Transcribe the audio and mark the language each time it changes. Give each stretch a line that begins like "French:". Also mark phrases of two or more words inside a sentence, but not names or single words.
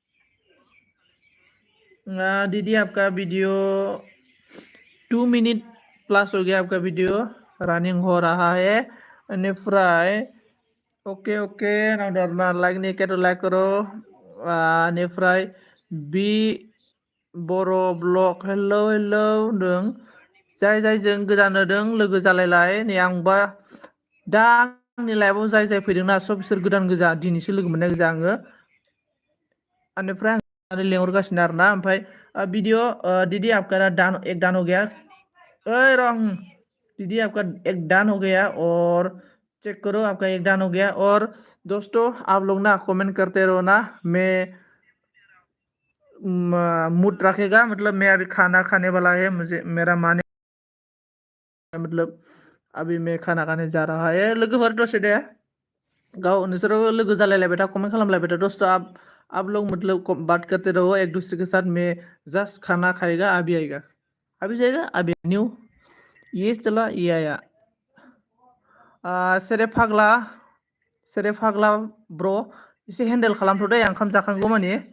Hindi: दीदी आपका वीडियो 2 मिनट प्लस हो गया आपका वीडियो रनिंग हो रहा है। फ्राई ओके ओके नावदारना लाइक नहीं किया तो लाइक करो।
Bodo: फ्राई बी बर' ब्लग हेलो हेलो होनदों। जाय जायजों गोदान होदों लोगो जालायलाय नै आंबा दा आंनि लाइफआव जाय जाय फैदोंना सब बिसोर गोदान गोजा दिनैसो लोगो मोननाय गोजा आङो। बेनिफ्राय आं लेंहरगासिनो आरोना।
Hindi: ओमफ्राय वीडियो दीदी आपका एक दान हो गया। ओए रंग दीदी आपका एक दान हो गया और चेक करो आपका एक दान हो गया। और दोस्तों आप लोग ना कमेंट करते रहो ना, मैं मूड रखेगा मतलब मैं अभी खाना खाने वाला है, मुझे मेरा माने मतलब अभी मैं खाना खाने जा रहा है।
Bodo: लोगोफोर दसे दे गाओ नोंसोरो लोगो जालायलायबाय था, कमेंट खालामलायबाय था।
Hindi: दोस्तों आप लोग मतलब बात करते रहो एक दूसरे के साथ। मैं जस्ट खाना खाएगा अभी आएगा, अभी जाएगा अभी न्यू ये चला ये आया।
Bodo: सेरे फाग्ला ब्र' एसे हेन्देल खालामथ' दे आं ओंखाम जाखांगौ माने।